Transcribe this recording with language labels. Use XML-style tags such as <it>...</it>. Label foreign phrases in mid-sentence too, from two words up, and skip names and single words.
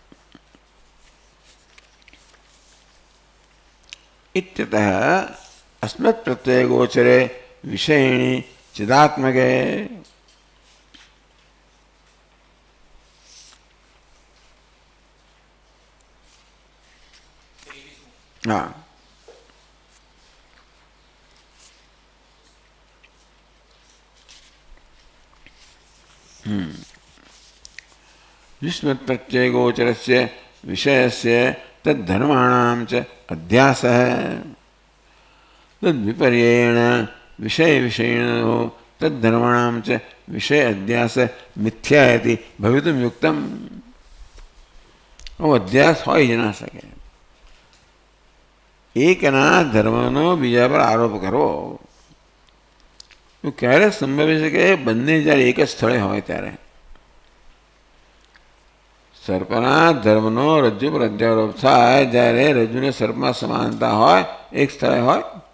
<sa>ઇત્યતઃ અસ્મત પ્રત્યય ગોચરે વિષયિણી ચિદાત્મકે.</sa> <gu>હા,</gu> <sa>युष्मत् प्रत्यय गोचरस्य विषयस्य तद्धर्माणां च अध्यासः. तद्विपर्ययेण विषय विषयिणो तद्धर्माणां च विषय अध्यास मिथ्या इति भवितुं युक्तम्.</sa> <gu>અધ્યાસ હોઈ જ ના શકે. એકના ધર્મનો બીજા પર આરોપ કરવો તો ક્યારે સંભવી શકે? બંને જ્યારે એક જ સ્થળે હોય ત્યારે. સર્પના ધર્મનો રજ્જુ પર અધ્યારોપ થાય જ્યારે રજ્જુને સર્પમાં સમાનતા હોય, એક સ્થળે હોય.</gu>